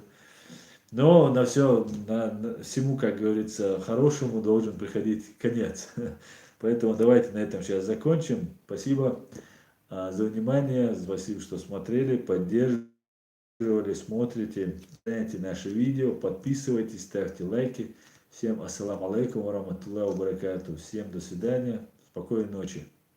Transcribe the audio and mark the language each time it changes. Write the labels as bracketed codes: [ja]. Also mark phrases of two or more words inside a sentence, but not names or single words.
[ru] Но на все, всему, как говорится, хорошему должен приходить конец. Поэтому давайте на этом сейчас закончим. Спасибо за внимание, спасибо, что смотрели, поддерживали, смотрите, ставьте наши видео, подписывайтесь, ставьте лайки. [ar] Всем السلام عليكم ورحمة الله وبركاته. [ru] Всем до свидания, спокойной ночи.